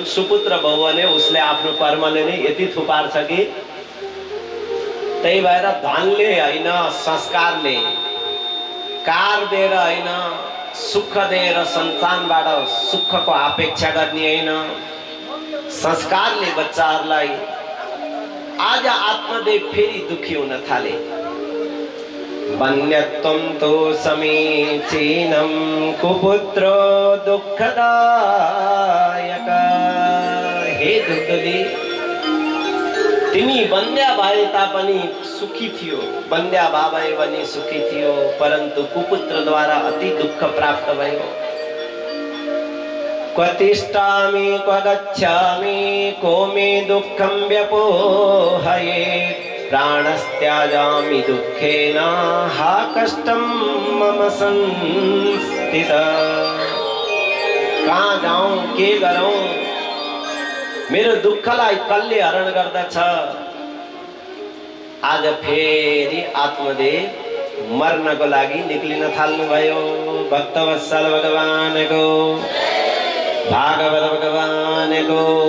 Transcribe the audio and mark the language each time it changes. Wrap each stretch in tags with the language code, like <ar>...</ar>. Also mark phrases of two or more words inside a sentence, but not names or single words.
<ne>सुपुत्र भयो भने उसले आफ्नो कर्मले नै यति थुपार्छ कि त्यही भएर धनले होइन संस्कारले, कार दिएर होइन, सुख दिएर सन्तानबाट सुखको अपेक्षा गर्ने होइन, संस्कारले बच्चाहरूलाई। आज आत्मदेव फेरि दुखी हुन थाले।</ne> <sa>वन्यत्वं तु समीचीनं कुपुत्रो दुःखदायक।</sa> <ne>हे दुर्दली, तिमी बन्ध्या भए तापनि सुखी थियो, बन्ध्या भए पनि सुखी थियो, परन्तु कुपुत्रद्वारा अति दुःख प्राप्त भयो।</ne> <sa>क्व तिष्ठामि क्व गच्छामि को मे दुःखं व्यपोहयेत्। प्राणस्त्याजामि दुःखेन हा कष्टं मम संस्थितः।</sa> <ne>कहाँ जाऊँ, के गरौँ, मेरो दुःखलाई कसले हरण गर्दछ। आज फेरि आत्मदेव मर्नको लागि निक्लिन थाल्नुभयो। भक्तवत्सल भगवानको, भागवत भगवानको।</ne>